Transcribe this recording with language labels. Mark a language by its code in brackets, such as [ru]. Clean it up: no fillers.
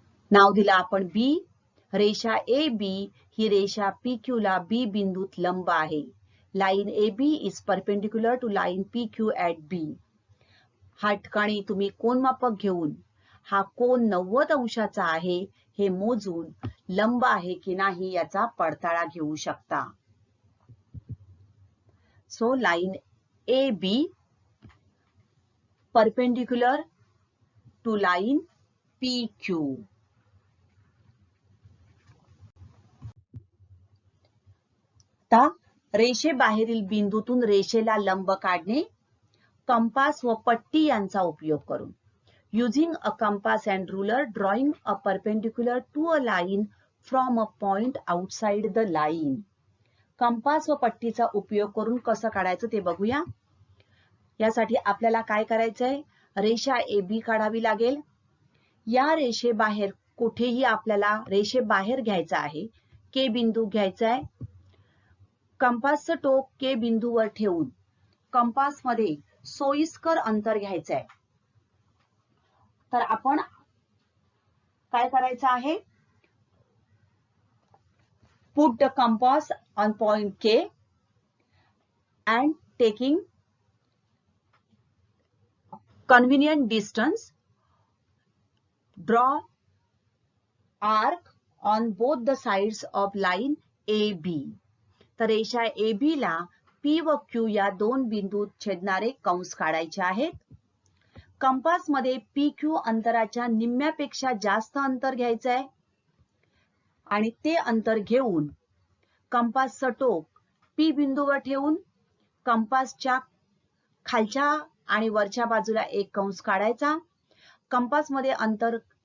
[mr] नाव दिलं आपण B. रेषा AB ही रेषा PQ ला B बिंदूत लंब आहे. [en] Line AB is perpendicular to line PQ at B. [mr] हा ठिकाणी तुम्ही कोनमापक घेऊन हा कोन 90 अंशाचा आहे हे मोजून लंब आहे की नाही याचा पडताळा घेऊ शकता. [en] So line AB perpendicular to line PQ. [mr] आता रेषेबाहेरील बिंदूतून रेषेला लंब काढणे कंपास व पट्टी यांचा उपयोग करून. [en] Using a compass and ruler, drawing a perpendicular to a line from a point outside the line. [mr] Compass व पट्टीचा उपयोग करून कसं काढायचं ते बघूया. यासाठी आपल्याला काय करायचंय? रेषा AB काढावी लागेल. या रेषेबाहेर कुठेही आपल्याला रेषेबाहेर घ्यायचा आहे. K बिंदू घ्यायचा आहे. कंपासचं टोक K बिंदूवर ठेवून कंपास मध्ये सोयीस्कर अंतर घ्यायचं आहे. तर आपण काय करायचं आहे? [en] Put the compass on point K and taking convenient distance, draw arc on both the sides of line AB. [mr] तर रेषा AB ला P व Q या दोन बिंदूत छेदणारे कंस काढायचे आहेत. कंपास मध्ये PQ अंतराच्या निम्म्यापेक्षा जास्त अंतर घ्यायचं आहे आणि ते अंतर घेऊन कंपासचं टोक P बिंदूवर ठेवून कंपासच्या खालच्या आणि वरच्या बाजूला एक कंस काढायचा. कंपास मध्ये अंतर